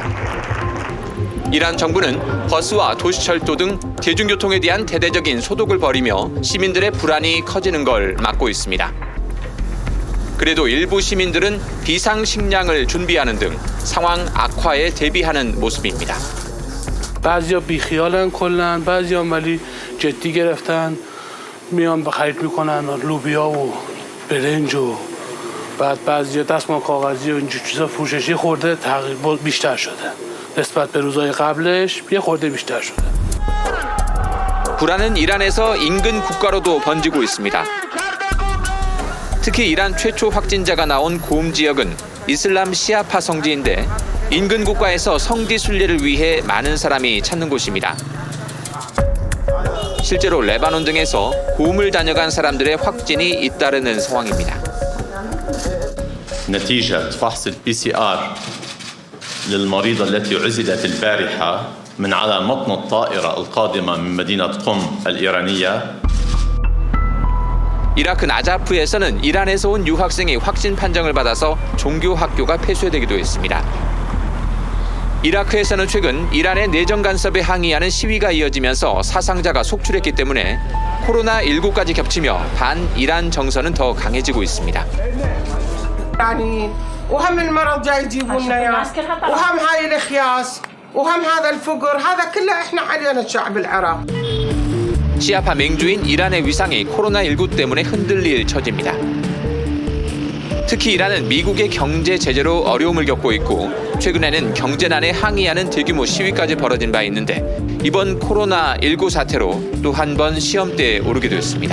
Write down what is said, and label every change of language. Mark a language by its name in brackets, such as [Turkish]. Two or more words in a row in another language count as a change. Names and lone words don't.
[Korean] 이란 정부는 버스와 도시철도 등 대중교통에 대한 대대적인 소독을 벌이며 시민들의 불안이 커지는 걸 막고 있습니다. 그래도 일부 시민들은 비상식량을 준비하는 등 상황 악화에 대비하는 모습입니다. [Persian] بعضیا بیخیالن کلا بعضیا ولی جدی گرفتن میان به خرید میکنن لوبیا و برنج و بعد بعضیا دستمال کاغذی و اینجور چیزا فروششی خورده تغییر بیشتر شده نسبت به روزهای قبلش یه خورده بیشتر شده. [Korean] 불안은 이란에서 인근 국가로도 번지고 있습니다. 특히 이란 최초 확진자가 나온 곰 지역은 이슬람 시아파 성지인데 인근 국가에서 성지 순례를 위해 많은 사람이 찾는 곳입니다. 실제로 레바논 등에서 곰을 다녀간 사람들의 확진이 잇따르는 상황입니다. [Arabic] نتيجة فحص الPCR للمريضة التي عزلت البارحة من على متن الطائرة القادمة من مدينة قم الإيرانية. [Korean] 이라크 나자프에서는 이란에서 온 유학생이 확진 판정을 받아서 종교 학교가 폐쇄되기도 했습니다. 이라크에서는 최근 이란의 내정 간섭에 항의하는 시위가 이어지면서 사상자가 속출했기 때문에 코로나19까지 겹치며 반 이란 정서는 더 강해지고 있습니다. [Arabic] وهم المرض جاي يجيبوا لنا وهم هاي الاخياس وهم هذا الفقر هذا كله احنا علينا الشعب العراق. [Korean] 시아파 맹주인 이란의 위상이 코로나19 때문에 흔들릴 처지입니다. 특히 이란은 미국의 경제 제재로 어려움을 겪고 있고 최근에는 경제난에 항의하는 대규모 시위까지 벌어진 바 있는데 이번 코로나19 사태로 또 한 번 시험대에 오르게 됐습니다.